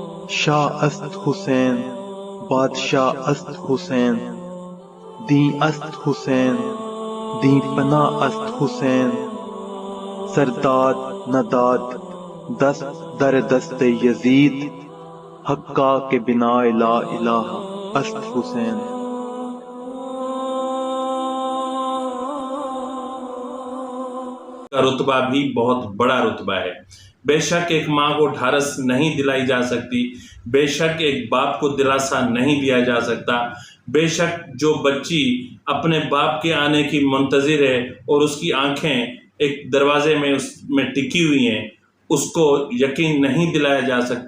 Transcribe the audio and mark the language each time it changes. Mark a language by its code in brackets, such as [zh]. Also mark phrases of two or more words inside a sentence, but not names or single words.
[fa] شاہ است حسین بادشاہ است حسین دین است حسین دین فنا است حسین سرداد نداد دست در دست یزید حقا کے بنا لا الہ است حسین۔ [ur] کا رتبہ بھی بہت بڑا رتبہ ہے۔ بے شک ایک ماں کو ڈھارس نہیں دلائی جا سکتی، بے شک ایک باپ کو دلاسا نہیں دیا جا سکتا، بے شک جو بچی اپنے باپ کے آنے کی منتظر ہے اور اس کی آنکھیں ایک دروازے میں اس میں ٹکی ہوئی ہیں، اس کو یقین نہیں دلایا جا سکتا۔